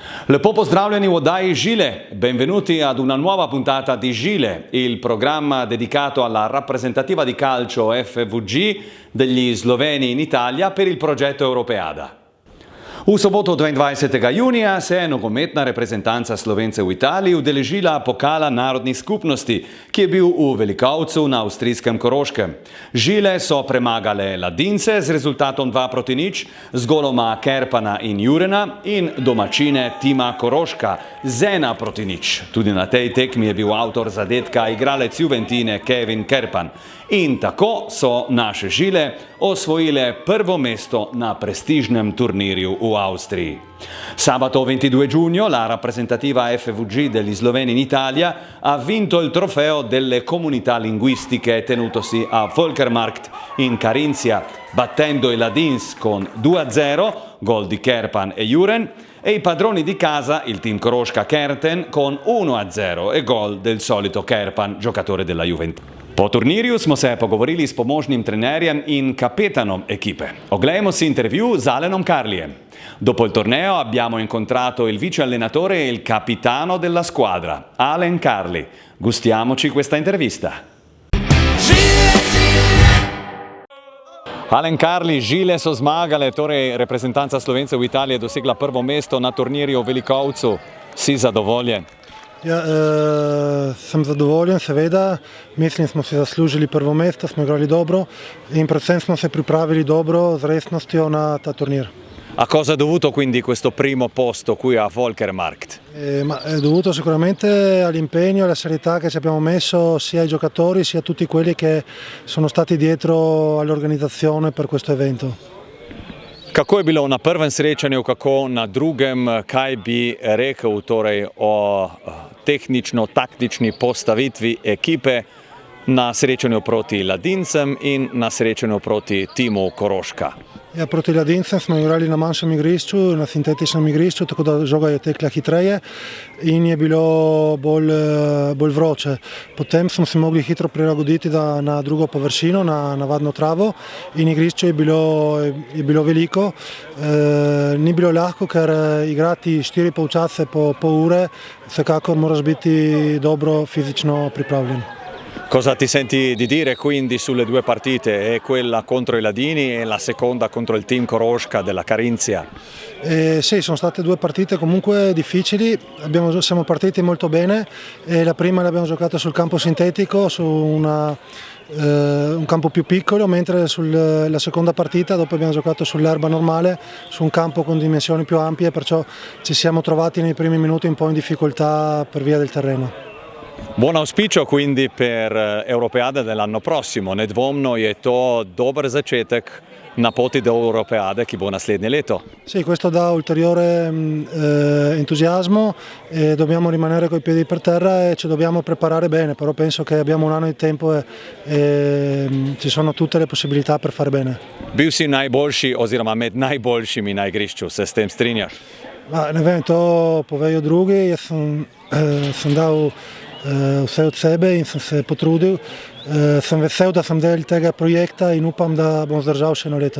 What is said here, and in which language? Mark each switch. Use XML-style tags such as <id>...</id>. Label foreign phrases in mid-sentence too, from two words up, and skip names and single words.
<sl>Lepo pozdravljeni v oddaji Žile.</sl> <it>Benvenuti ad una nuova puntata di Žile, il programma dedicato alla rappresentativa di calcio FVG degli sloveni in Italia per il progetto Europeada.</it> <sl>V soboto 22. junija se je nogometna reprezentanca Slovence v Italiji udeležila pokala narodnih skupnosti, ki je bil v Velikovcu na avstrijskem Koroškem. Žile so premagale Ladince z rezultatom 2-0 z goloma Kerpana in Jurena in domačine tima Koroška z 1-0. Tudi na tej tekmi je bil avtor zadetka igralec Juventine Kevin Kerpan. In tako so naše Žile osvojile prvo mesto na prestižnem turnirju v Austriji.</sl> <it>Sabato 22 giugno la rappresentativa FVG degli sloveni in Italia ha vinto il trofeo delle comunità linguistiche tenutosi a Völkermarkt in Carinzia, battendo i Ladins con 2-0, gol di Kerpan e Juren, e i padroni di casa, il team Koroška Kerten, con 1-0 e gol del solito Kerpan, giocatore della Juventus.</it> <sl>Po turnirju smo se pogovorili s pomožnim trenerjem in kapetanom ekipe. Oglejmo si intervju z Alenom Carlijem.</sl> <it>Dopo il torneo abbiamo incontrato il vice allenatore e il capitano della squadra, Alen Carli. Gustiamoci questa intervista.</it> <sl>Alen Carli, Žile so zmagale, torej reprezentanca Slovence v Italiji je dosegla prvo mesto na turnirju v Velikovcu. Si zadovoljen? Ja, sem zadovoljen, seveda. Mislim, smo si zaslužili prvo mesto, smo igrali dobro in predvsem smo se pripravili dobro z resnostjo na ta turnir.</sl> <it>A cosa è dovuto quindi questo primo posto qui a Völkermarkt? È dovuto sicuramente all'impegno e alla serietà che ci abbiamo messo sia ai giocatori sia a tutti quelli che sono stati dietro all'organizzazione per questo evento.</it> <sl>Kako je bilo na prvem srečanju, kako na drugem, kaj bi rekel torej o tehnično-taktični postavitvi ekipe na srečanju proti Ladincem in na srečanju proti timu Koroška? Ja, proti Ladincem smo igrali na manjšem igrišču, na sintetičnem igrišču, tako da žoga je tekla hitreje in je bilo bolj vroče. Potem smo se mogli hitro prilagoditi na drugo površino, na navadno travo in igrišče je bilo veliko. Ni bilo lahko, ker igrati 4 polčase po pol ure, vsekakor moraš biti dobro fizično pripravljen.</sl> <it>Cosa ti senti di dire quindi sulle due partite, quella contro i Ladini e la seconda contro il team Koroška della Carinzia? Sì, sono state due partite comunque difficili, siamo partiti molto bene e la prima l'abbiamo giocata sul campo sintetico, su un campo più piccolo, mentre la seconda partita dopo abbiamo giocato sull'erba normale, su un campo con dimensioni più ampie, perciò ci siamo trovati nei primi minuti un po' in difficoltà per via del terreno. Buon auspicio quindi per Europeade dell'anno prossimo.</it> <sl>Nedvomno je to dober začetek na poti do Europeade, ki bo naslednje leto.</sl> <it>Sì, questo dà ulteriore entusiasmo e dobbiamo rimanere coi piedi per terra e ci dobbiamo preparare bene, però penso che abbiamo un anno di tempo e ci sono tutte le possibilità per fare bene.</it> <sl>Bil si najboljši oziroma med najboljšimi na igrišču, se s tem strinjaš? Ne vem, to povejo drugi, jaz sem dal vse od sebe in sem se potrudil. Sem vesel, da sem del tega projekta in upam, da bom zdržal še eno leto.</sl>